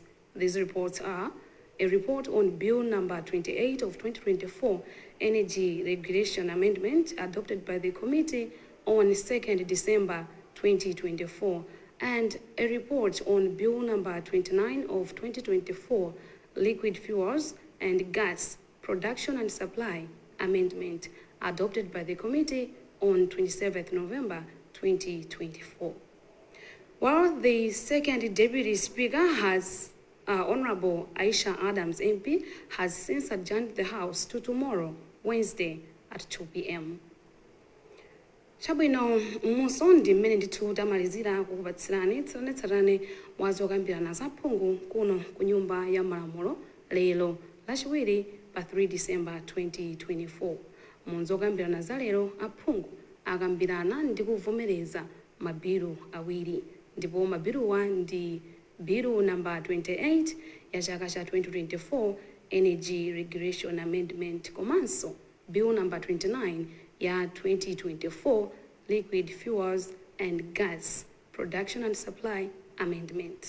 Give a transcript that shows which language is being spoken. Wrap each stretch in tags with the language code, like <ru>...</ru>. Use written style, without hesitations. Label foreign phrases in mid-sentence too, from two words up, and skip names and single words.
<en>These reports are a report on Bill number 28 of 2024, Energy Regulation Amendment, adopted by the committee on 2nd December 2024, and a report on Bill number 29 of 2024, Liquid Fuels and Gas, Production and Supply Amendment, adopted by the committee on 27th November 2024. While the second Deputy Speaker has Honorable Aisha Adams MP has since adjourned the House to tomorrow, Wednesday at 2 p.m.</en> <ny>Chabwino musondi mmene ndithu tamalizira kukupatsirani tsatanetsatane wazokambirana za phungu kuno ku Nyumba ya Malamulo lero lachiwiri pa 3 December 2024. Munzokambirana za lero aphungu akambirana ndi kuvomereza mabilu awiri, ndipo mabiluwa ndi Bill number 28 ya chaka cha 2024, Energy Regulation Amendment, komanso Bill number 29 ya 2024, Liquid Fuels and Gas, Production and Supply Amendment.</ny>